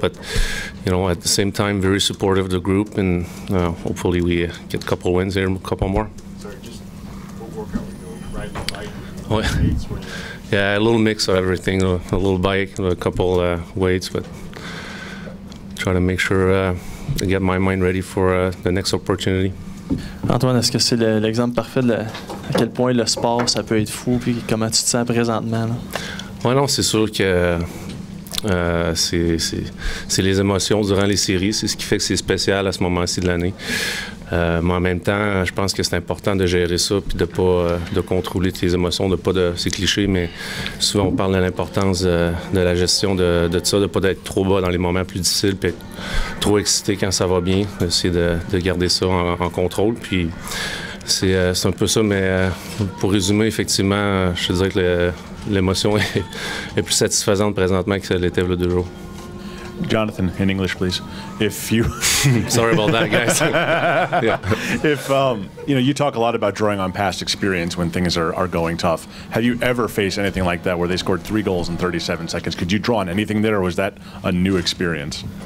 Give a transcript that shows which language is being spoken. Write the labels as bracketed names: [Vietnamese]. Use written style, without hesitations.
[English] But you know, at the same time, very supportive of the group, and hopefully we get a couple wins here, a couple more. Sorry, just what workout were you riding the bike? Yeah, a little mix of everything, a little bike, a couple weights, but try to make sure to get my mind ready for the next opportunity. [French] Antoine, est-ce que c'est l'exemple parfait de à quel point le sport, ça peut être fou, puis comment tu te sens présentement? Oui, non, c'est sûr que c'est les émotions durant les séries, c'est ce qui fait que c'est spécial à ce moment-ci de l'année. Mais en même temps, je pense que c'est important de gérer ça, puis de pas de contrôler tes émotions, c'est cliché, mais souvent on parle de l'importance de la gestion de ça, de pas être trop bas dans les moments plus difficiles, puis être trop excité quand ça va bien, essayer de garder ça en contrôle. Puis c'est un peu ça, mais pour résumer, effectivement, je te dirais que l'émotion est plus satisfaisante présentement que ça l'était il y a 2 jours. [English] Jonathan, in English, please. If you sorry about that, guys. Yeah. If you know, you talk a lot about drawing on past experience when things are going tough. Have you ever faced anything like that where they scored 3 goals in 37 seconds? Could you draw on anything there, or was that a new experience?